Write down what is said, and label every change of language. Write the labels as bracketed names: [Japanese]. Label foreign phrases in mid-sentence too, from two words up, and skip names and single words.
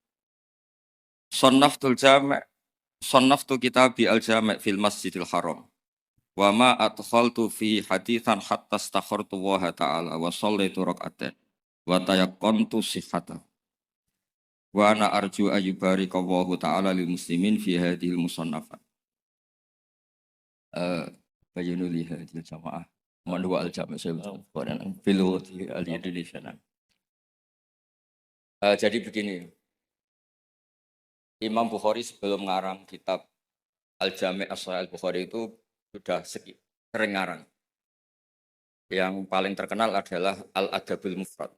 [Arabic] صنفت كتابي الجامع في المسجد الحرام. وما أدخلت في حديثا حتى استخرت الله تعالى وصليت ركعة وتيقنت صحته. وأنا أرجو أن يبارك الله تعالى للمسلمين في هذه المصنفات. بيان لهذه الجماعة من هو الجامع في الإندونيسيا. [Indonesian] Jadi begini. Imam Bukhari sebelum mengarang kitab Al-Jami' As-Sahih Al-Bukhari itu sudah sering ngarang. Yang paling terkenal adalah Al-Adabul Mufrad.